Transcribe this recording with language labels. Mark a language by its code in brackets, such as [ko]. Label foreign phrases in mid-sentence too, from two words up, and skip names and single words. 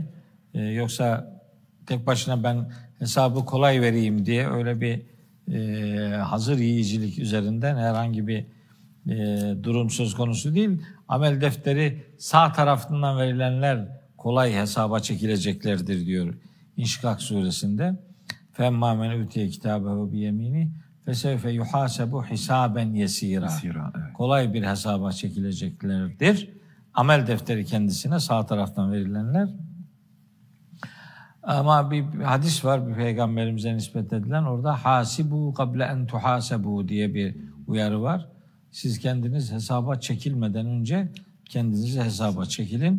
[tr] Yoksa tek başına ben hesabı kolay vereyim diye öyle bir hazır yiyicilik üzerinden herhangi bir durum söz konusu değil. Amel defteri sağ tarafından verilenler kolay hesaba çekileceklerdir diyor İnşikak suresinde. [ar] فَاَمَّا مَنْ اُوْتِيَ كِتَابَهُ بِيَمِينِهِ فَسَوْفَ يُحَاسَبُ حِسَابًا يَس۪يرًا. [tr] Evet. Kolay bir hesaba çekileceklerdir. Amel defteri kendisine sağ taraftan verilenler. Ama bir hadis var bir peygamberimize nispet edilen orada [ar] حاسبوا قبل أن تحاسبوا [tr] diye bir uyarı var. Siz kendiniz hesaba çekilmeden önce kendinizi hesaba çekilin.